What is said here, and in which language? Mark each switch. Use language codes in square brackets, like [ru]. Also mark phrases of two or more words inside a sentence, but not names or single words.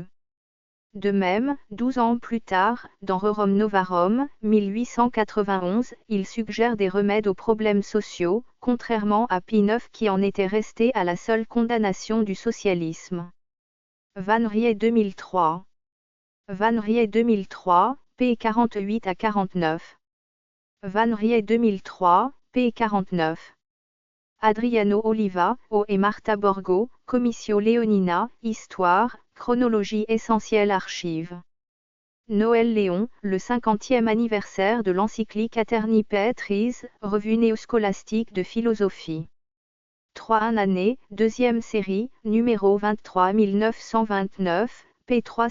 [fr] De même, 12 ans plus tard, dans Rerum Novarum, 1891, il suggère des remèdes aux problèmes sociaux, contrairement à Pie IX qui en était resté à la seule condamnation du socialisme. Van Rie 2003. Van Rie 2003, p. 48 à 49. Van Rie 2003, p. 49. Adriano Oliva, O et Marta Borgo, Comissio Leonina, Histoire, Chronologie essentielle archive. Noël Léon, le 50e anniversaire de l'encyclique Aeterni Patris, revue néoscolastique de philosophie. 3 année, deuxième série, numéro 23 1929, p.